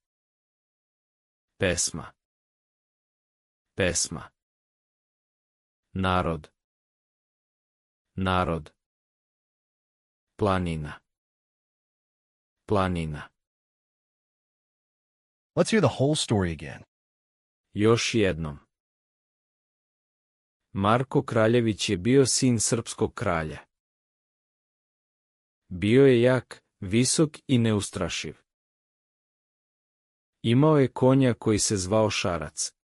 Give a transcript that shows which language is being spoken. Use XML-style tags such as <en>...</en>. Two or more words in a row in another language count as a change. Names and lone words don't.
<sr>Pesma. Pesma. Narod. Narod. Planina. planina.</sr> <en>Let's hear the whole story again.</en> <sr>Još jednom. Marko Kraljević je bio sin srpskog kralja. Bio je jak, visok i neustrašiv. Imao je konja koji se zvao Šarac.</sr>